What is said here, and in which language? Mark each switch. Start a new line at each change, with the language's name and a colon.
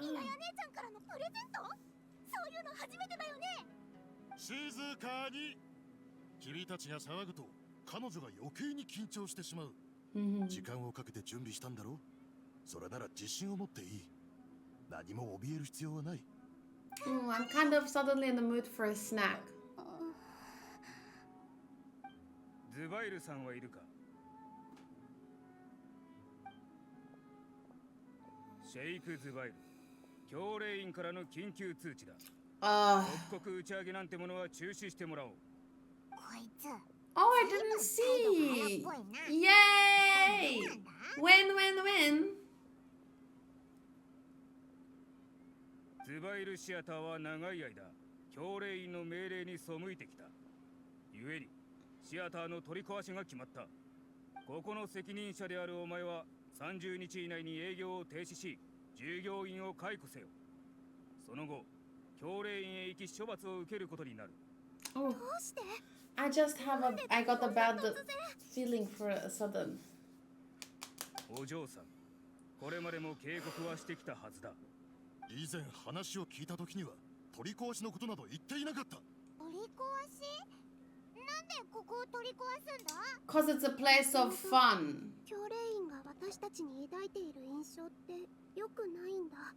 Japanese: イナヤ姉ちゃんからのプレゼント？そういうの初めてだよね。静かに。君たちが騒ぐと彼女が余計に緊張してしまう。時間をかけて準備したんだろう。それなら自信を持っていい。何も怯える必要はない。
English: I'm kind of suddenly in the mood for a snack.
Japanese: ズバイルさんはいるか？シェイク・ズバイル、教令員からの緊急通知だ。即刻打ち上げなんてものは中止してもらおう。
English: Oh, I didn't see! Yay! Win!
Japanese: ズバイルシアターは長い間、教令員の命令に背いてきた。故に、シアターの取り壊しが決まった。ここの責任者であるお前は30日以内に営業を停止し、従業員を解雇せよ。その後、教令員へ行き処罰を受けることになる。どうして?
English: I got a bad feeling for a sudden.
Japanese: お嬢さん、これまでも警告はしてきたはずだ。以前話を聞いた時には取り壊しのことなど言っていなかった。取り壊し？ななんでここを取り壊すんだ？
English: Cause it's a place of fun.
Japanese: 教令員が私たちに抱いている印象って良くないんだ。